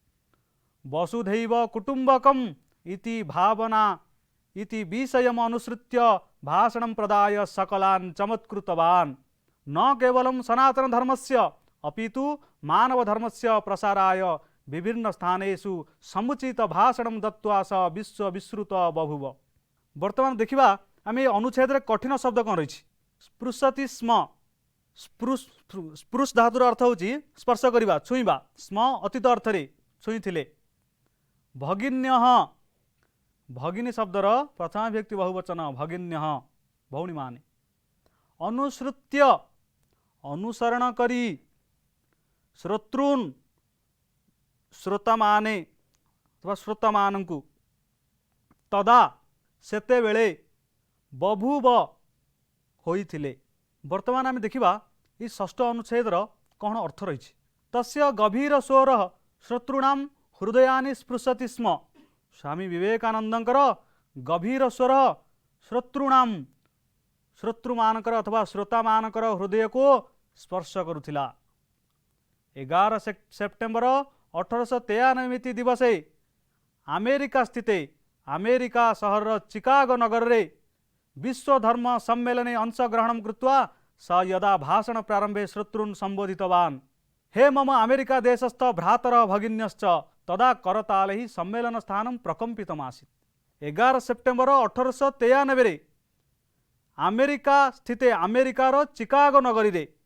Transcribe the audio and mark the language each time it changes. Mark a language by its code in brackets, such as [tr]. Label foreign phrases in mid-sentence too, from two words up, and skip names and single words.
[sa] वसुधैव कुटुम्बकम् इति भावना इति विषयम् अनुसृत्य भाषणं प्रदाय सकलान् चमत्कृतवान् न केवलं सनातन धर्मस्य अपितु मानव धर्मस्य प्रसाराय विभिन्न स्थानेषु समुचित भाषणं दत्त्वा स विश्व विश्रुत बभूव [or] ବର୍ତ୍ତମାନ ଦେଖିବା ଆମେ ଅନୁଚ୍ଛେଦ ରେ କଠିନ ଶବ୍ଦ କେଉଁ ରହିଛି [sa] स्पृशति स्म [or] ସ୍ପୃଶ ଧାତୁର ଅର୍ଥ ହେଉଛି ସ୍ପର୍ଶ କରିବା ଛୁଇଁବା ସ୍ମ ଅତୀତ ଅର୍ଥ ରେ ଛୁଇଁଥିଲେ ଭଗିନ୍ୟଃ ଭଗିନୀ ଶବ୍ଦର ପ୍ରଥମ ବ୍ୟକ୍ତି ବହୁବଚନ ଭଗିନ୍ୟଃ ଭଉଣୀ ମାନେ ଅନୁସୃତ୍ୟ ଅନୁସରଣ କରି ଶ୍ରୋତୄନ୍ ଶ୍ରୋତାମାନେ ଅଥବା ଶ୍ରୋତାମାନଙ୍କୁ ତଦା ସେତେ ବେଳେ ବଭୂବ ହୋଇଥିଲେ ବର୍ତ୍ତମାନ ଆମେ ଦେଖିବା ଏହି ଷଷ୍ଠ ଅନୁଚ୍ଛେଦର କେଉଁ ଅର୍ଥ ରହି [sa] तस्य गभीर स्वरः श्रोतॄणां हृदयानि स्पृशति स्म [or] ସ୍ୱାମୀ ବିବେକାନନ୍ଦଙ୍କର ଗଭୀର ସ୍ୱର ଶ୍ରୋତୄଣାଂ ଶ୍ରୋତୃମାନଙ୍କର ଅଥବା ଶ୍ରୋତାମାନଙ୍କର ହୃଦୟ କୁ ସ୍ପର୍ଶ କରୁଥିଲା [sa] 11 सेप्टेम्बर 1893 दिवसे अमेरिका स्थिते अमेरिका सहर चिकागो नगर रे विश्व धर्म सम्मेलने अंशग्रहणं कृत्वा स यदा भाषण प्रारंभे श्रोतॄन् संबोधितवान् हे मम अमेरिका देशस्थ भ्रातरः भगिन्यश्च तदा करतालैः सम्मेलन स्थानं प्रकम्पितमासीत् [or] 11 ସେପ୍ଟେମ୍ବର 1893 ରେ ଆମେରିକା ସ୍ଥିତେ ଆମେରିକାର ଚିକାଗୋ ନଗରୀ ରେ